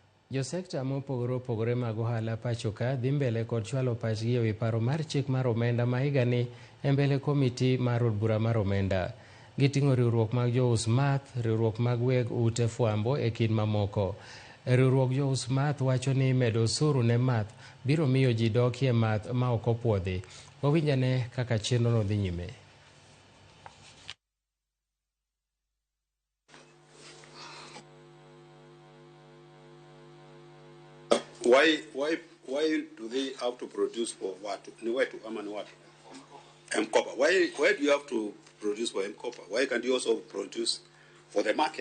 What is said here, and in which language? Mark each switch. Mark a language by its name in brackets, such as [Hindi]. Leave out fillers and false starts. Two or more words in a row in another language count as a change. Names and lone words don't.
[Luo (Kenya and Tanzania)] Josekta mopogore opogore mag ohala pachoka dhi mbele kod chwalo pachgi ewi paro mar chik mar omenda ma higani e mbele komiti mar od bura mar omenda. Giting'o riwruok mag jous math, riwruok mag weg ute fwambo e kind mamoko. Riwruok jous math wacho ni medo osuru ne math biro miyo ji dokie math ma ok opuodhi. Wawinjane kaka chenrono dhi nyime. [English] Why do they have to produce for what? M-Copper. Why do you have to produce for M-Copper? Why can't you also produce for the market?